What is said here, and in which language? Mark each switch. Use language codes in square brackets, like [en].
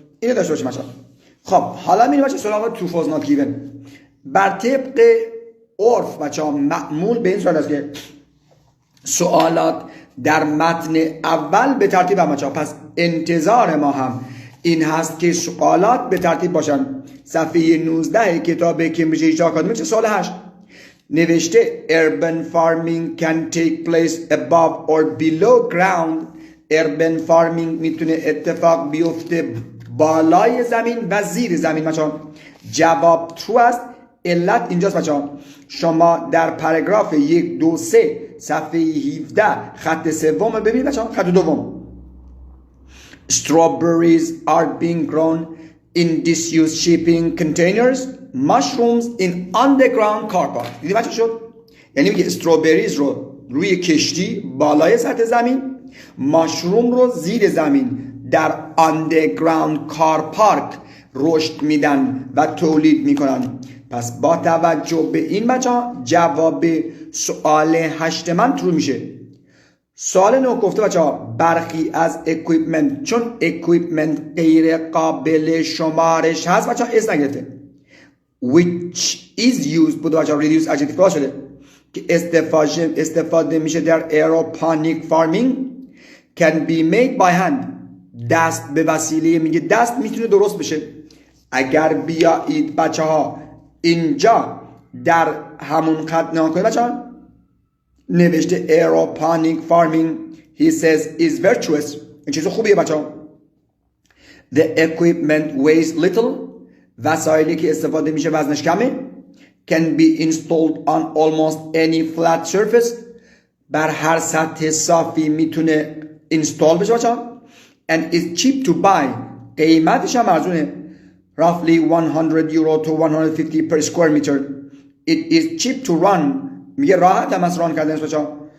[fa] اینو داشته باشیم بچه‌ها. خب حالا میریم بچه‌ها سراغ true false not given. بر طبق عرف بچه ها معمول به این صورت است که سوالات در متن اول به ترتیب هم بچه ها. پس انتظار ما هم این هست که سوالات به ترتیب باشن. صفحه 19 کتاب کمبریج آکادمی چه سوال 8 نوشته [en] urban farming can take place above or below ground. [fa] urban farming میتونه اتفاق بیفته بالای زمین و زیر زمین. بچه‌ها جواب true است. علت اینجاست بچه‌ها. شما در پاراگراف 1 2 3 صفحه 17 خط سوم ببینید بچه‌ها. خط دوم [en] strawberries are being grown in disused shipping containers, mushrooms in underground car park. [fa] دیدی بچه شد؟ یعنی میگه استروبریز رو روی کشتی بالای سطح زمین، ماشروم رو زیر زمین در underground کار پارک رشد میدن و تولید میکنن. پس با توجه به این بچه ها جواب سوال 8 من ترو میشه. سوال 9 گفته بچه ها برخی از اکویپمنت، چون اکویپمنت غیر قابل شمارش هست بچه ها اس نگرفته، [en] which is used [fa] بوده بچه ها [en] reduce adjective clause [fa] شده که استفاده میشه در aeroponic farming [en] can be made by hand. [fa] دست به وسیله، میگه دست میتونه درست بشه. اگر بیایید بچه ها اینجا در همون خط نگاه کنید بچه ها نوشته [en] aeroponic farming he says is virtuous. [fa] این چیز خوبیه بچه ها. [en] The equipment weighs little. [fa] وسایلی که استفاده میشه وزنش کمه. [en] Can be installed on almost any flat surface. [fa] بر هر سطح صافی میتونه اینستال بشه بچه ها. [en] And is cheap to buy. [fa] قیمتش هم ارزونه. [en] Roughly 100 euro to 150 per square meter. It is cheap to run. [fa] میگه راحت هم از ران کردنش بچه ها.